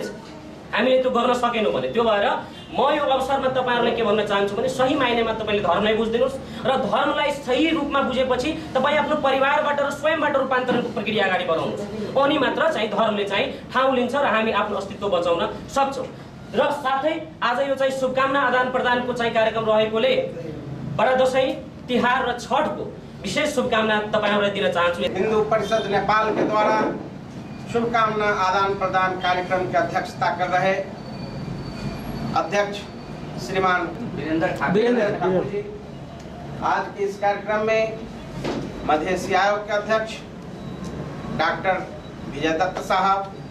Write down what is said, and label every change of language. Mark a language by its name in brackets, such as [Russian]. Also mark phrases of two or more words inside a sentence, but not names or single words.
[Nepali] हामीले त्यो गर्न सकेनौँ भने त्यो भएर म यो अवसरमा तपाईँहरूलाई के भन्न चाहन्छु भने सही मायनेमा तपाईँले धर्मलाई बुझिदिनुहोस् र धर्मलाई सही रूपमा बुझेपछि तपाईँ आफ्नो परिवारबाट र स्वयंबाट रूपान्तरणको प्रक्रिया अगाडि बढाउनुहोस्। अनि मात्र चाहिँ धर्मले चाहिँ ठाउँ लिन्छ र हामी आफ्नो अस्तित्व बचाउन सक्छौँ। र साथै आज यो चाहिँ शुभकामना आदान प्रदानको चाहिँ कार्यक्रम रहेकोले बडा दशैं, तिहार र छठको विशेष शुभकामना तपाईँहरूलाई दिन चाहन्छु। [Hindi] हिंदू परिषद नेपाल के द्वारा शुभकामना आदान प्रदान कार्यक्रम की अध्यक्षता कर रहे अध्यक्ष श्रीमान वीरेंद्र ठाकुर जी, आज के इस कार्यक्रम में मध्य एशिया आयोग के अध्यक्ष डॉक्टर विजय दत्त साहब,